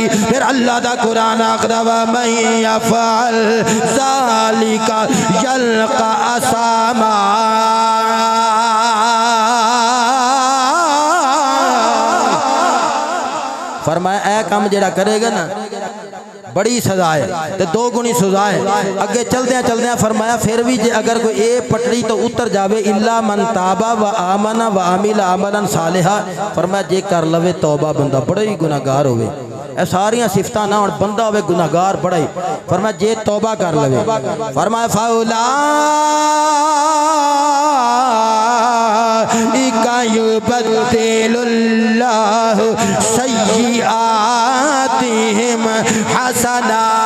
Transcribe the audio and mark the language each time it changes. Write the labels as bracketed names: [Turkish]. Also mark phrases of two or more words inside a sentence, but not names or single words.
[Punjabi] پھر اللہ دا قرآن آکھدا وا [Arabic] من يفعل ذلك يلق أثاما, [Punjabi] فرمایا اے کام جیہڑا کرے گا نا بڑی سزا ہے، تو دو گنی سزا ہے. اگے چلدے چلدے فرمایا پھر بھی جے اگر کوئی اے پٹڑی توں اتر جاوے [Arabic] إلا من تاب و آمن و عمل عملا صالحا, [Punjabi] فرمایا جے کر لوے توبہ بندہ بڑا ہی گناہگار ہووے. اے ساریاں صفتاں نا ہون بندہ ہووے گناہگار بڑا ہی، فرمایا جے توبہ کر لوے فرمایا [Arabic] فأولئك يبدل الله سيئاتهم حسنا.